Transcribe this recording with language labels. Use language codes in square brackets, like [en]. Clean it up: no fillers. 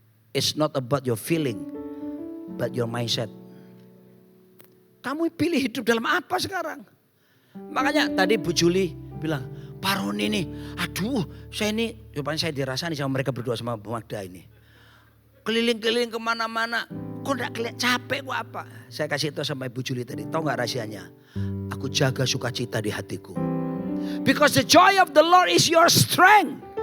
[en] It's not about your feeling, but your mindset. [id] Kamu pilih hidup dalam apa sekarang? Makanya tadi Bu Juli bilang, Pak Roni nih, aduh saya ini, rupanya saya dirasani sama mereka berdua sama Bu Magda ini. Keliling-keliling kemana-mana, kok gak kelihatan capek kok apa? Saya kasih itu sama Ibu Juli tadi, tahu gak rahasianya? Aku jaga sukacita di hatiku. [en] Because the joy of the Lord is your strength.